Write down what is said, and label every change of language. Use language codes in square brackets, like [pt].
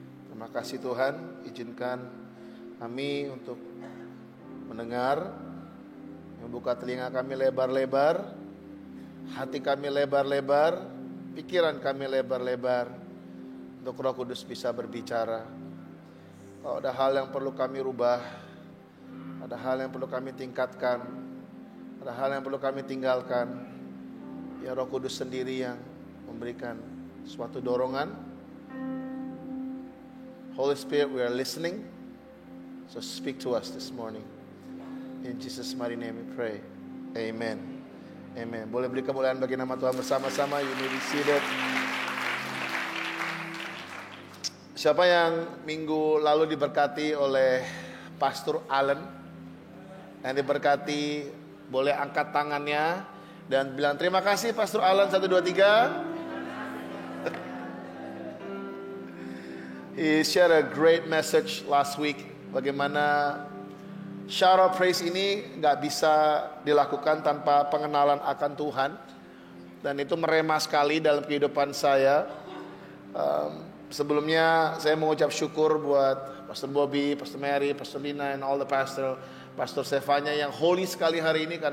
[id] Terima kasih Tuhan, izinkan kami untuk mendengar, membuka telinga kami lebar-lebar, hati kami lebar-lebar, pikiran kami lebar-lebar, untuk Roh Kudus bisa berbicara. Kalau ada hal yang perlu kami rubah, ada hal yang perlu kami tingkatkan, ada hal yang perlu kami tinggalkan, ya Roh Kudus sendiri yang memberikan suatu dorongan. [en] Holy Spirit, we are listening, so speak to us this morning. In Jesus' mighty name we pray. [id] Amen. Amen. Boleh beri kemuliaan bagi nama Tuhan bersama-sama. [en] You may be seated. [id] Siapa yang minggu lalu diberkati oleh Pastor Allen? Yang diberkati, boleh angkat tangannya dan bilang terima kasih Pastor Allen. 1, 2, 3. [en] He shared a great message last week. [id] Bagaimana [en] shout out praise [id] ini gak bisa dilakukan tanpa pengenalan akan Tuhan. Dan itu merema sekali dalam kehidupan saya. Sebelumnya saya mengucap syukur buat Pastor Bobby, Pastor Mary, Pastor Lina, [en] and all the pastor, [id] Pastor Stefania yang holy sekali hari ini.